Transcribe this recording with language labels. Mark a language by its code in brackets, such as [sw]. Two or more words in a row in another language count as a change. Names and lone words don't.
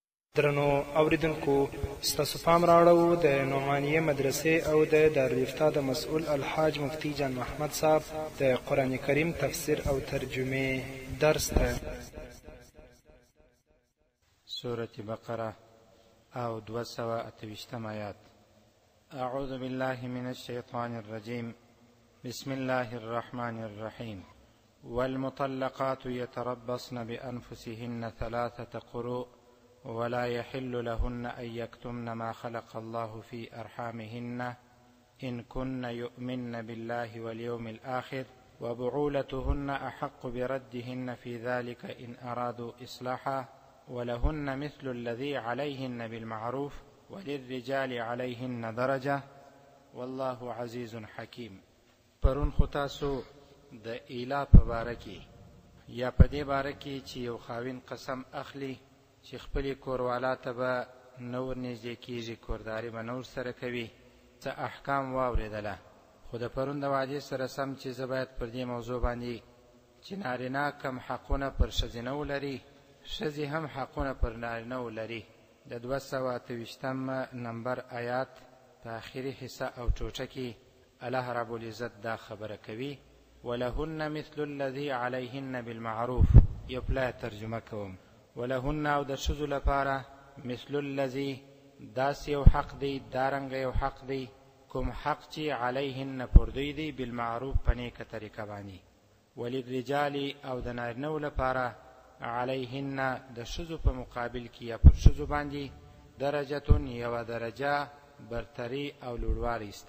[ps] درنو اوریدونکو ستاسو پام راوړو د نعمانیه مدرسې او د دارالافتا د مسؤل الحاج مفتی جان محمد صاحب د قرآن کریم تفسیر او ترجمه درس ته. سورة بقرة او 228 آیات. [ar] اعوذ بالله من الشیطان الرجیم. بسم الله الرحمن الرحیم. والمطلقات يتربصن بأنفسهن 3 قروء ولا يحل لهن أن يكتمن ما خلق الله في أرحامهن إن كن يؤمن بالله واليوم الآخر وبعولتهن أحق بردهن في ذلك إن أرادوا إصلاحا ولهن مثل الذي عليهن بالمعروف وللرجال عليهن درجة والله عزيز حكيم. [ps] پرون خو تاسو د ایلا په باره کې یا په دې باره کې چې یو خاوین قسم اخلي چې خپلې کوروالا ته به نور نږدې کېږي، کورداري به نور سره کوي، څه احکام واورېدله. خو د پرون د وعدې سره سم چې زه باید پر دې موضوع باندې چې نارینه کم حقونه پر ښځینه ولري، ښځې هم حقونه پر نارینه ولري، د 228 نمبر آیات په آخري حصه او ټوټه کې الله رب العزت دا خبره کوي: [ar] ولهن مثل الذي عليهن بالمعروف. [ps] یو پلای ترجمه کوم: ولهن او د ښځو لپاره [ar] مثل الذي [ps] داسې یو حق دی، دارنګه یو حق دی، کوم حق چې علیهن پر دوی دی، بالمعروف په نیکه طریقه باندې. وللرجال او د نارینهو لپاره علیهن د ښځو په مقابل کې یا پر ښځو باندې درجتون یوه درجه برتري او لوړوالی سته.